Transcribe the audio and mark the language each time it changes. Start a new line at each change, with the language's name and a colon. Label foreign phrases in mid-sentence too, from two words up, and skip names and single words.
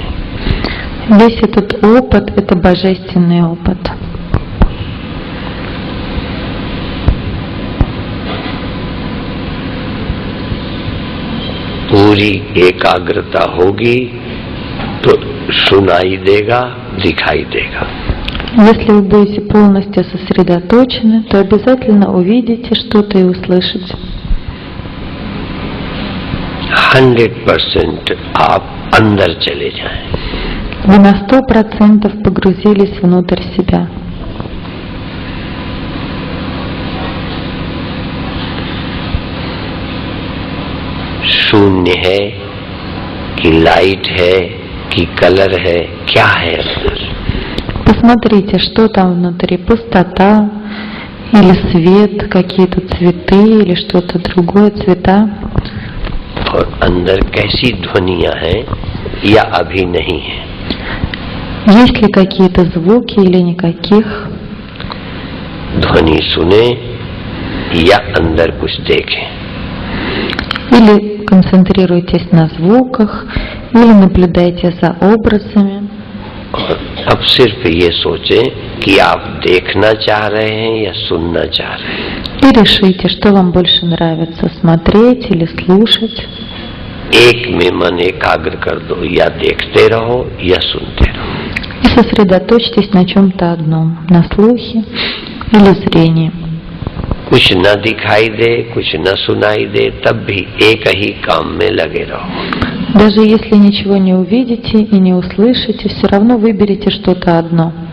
Russian: Весь этот опыт – это божественный опыт.
Hindi: पूरी एकाग्रता होगी तो सुनाई देगा, दिखाई देगा।
Russian: Если вы будете полностью сосредоточены, то обязательно увидите что-то и услышите.
Hindi: 100% आप अंदर चले जाएं।
Russian: Вы на 100% погрузились внутрь себя.
Hindi: शून्य है कि लाइट है कि कलर है, क्या है अंदर?
Russian: Посмотрите, что там внутри, пустота или свет, какие-то цветы или что-то другое, цвета.
Hindi: और अंदर कैसी ध्वनियां हैं या अभी नहीं है?
Russian: Есть ли какие-то звуки или никаких?
Hindi: ध्वनि सुने या अंदर कुछ देखें।
Russian: Или концентрируйтесь на звуках, или наблюдайте за образами.
Hindi: और अब सिर्फ ये सोचें कि आप देखना चाह रहे हैं या सुनना चाह रहे हैं।
Russian: И решите, что вам больше нравится, смотреть или слушать.
Hindi: एक में मन एकाग्र कर दो, या देखते रहो या सुनते रहो।
Russian: И сосредоточьтесь на чем-то одном, на слухе или зрении.
Hindi: कुछ न दिखाई दे, कुछ न सुनाई दे, तब भी एक ही काम में लगे रहो।
Russian: Даже если ничего не увидите и не услышите, все равно выберите что-то одно.